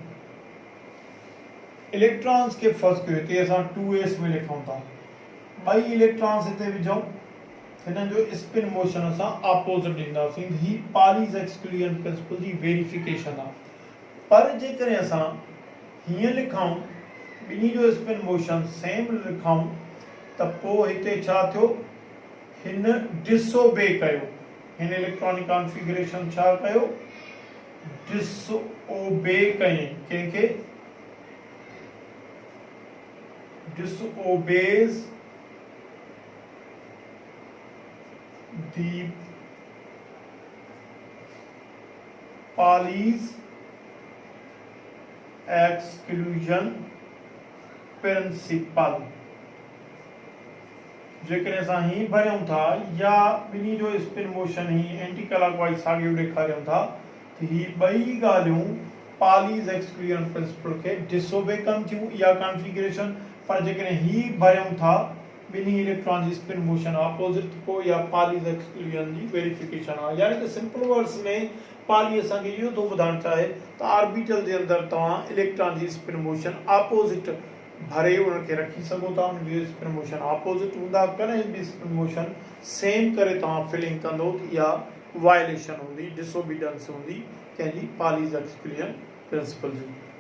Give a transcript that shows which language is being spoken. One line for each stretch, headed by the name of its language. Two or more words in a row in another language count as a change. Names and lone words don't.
Sindhi: इलेक्ट्रॉन्स के फर्स्ट कयो हिते असां 2s में लिखूं था, ॿई इलेक्ट्रॉन्स हिते विझूं, हिननि जो
English: spin motion
Sindhi: असां ऑपोजिट ॾींदासीं। ही
English: Pauli's exclusion principle
Sindhi: जी वेरिफिकेशन आहे। पर जेकॾहिं असां हीअं लिखूं, ॿिन्ही जो
English: spin motion same
Sindhi: लिखूं, त पोइ हिते छा थियो? हिन डिसओबे कयो, हिन
English: electronic configuration
Sindhi: छा कयो? डिसओबे कयईं। कंहिंखे?
English: disobeys the Pauli's exclusion principle।
Sindhi: जेकॾहिं असां ही भरियूं था या ॿिन्ही जो
English: spin motion
Sindhi: ही
English: anti clockwise
Sindhi: साॻियो ॾेखारियूं था, त ही ॿई ॻाल्हियूं
English: Pauli's exclusion principle
Sindhi: खे डिसओबे कनि थियूं, इहा कॉन्फ़िगरेशन। पर जेकॾहिं ही भरियूं था ॿिन्ही इलेक्ट्रॉन जी
English: spin motion opposite,
Sindhi: पोइ इहा
English: Pauli's exclusion
Sindhi: जी वेरिफिकेशन आहे। यानी कि
English: simple words
Sindhi: में पाली असांखे इहो थो ॿुधाइणु चाहे त ऑर्बिटल जे अंदर तव्हां इलेक्ट्रॉन जी
English: spin motion opposite
Sindhi: भरे उनखे रखी सघो था, उनजी
English: spin motion opposite
Sindhi: हूंदा। कॾहिं बि
English: spin motion same
Sindhi: करे तव्हां फिलिंग कंदो त इहा वायलेशन हूंदी, डिसओबीडेंस हूंदी कंहिंजी
English: Pauli's exclusion principle
Sindhi: जी।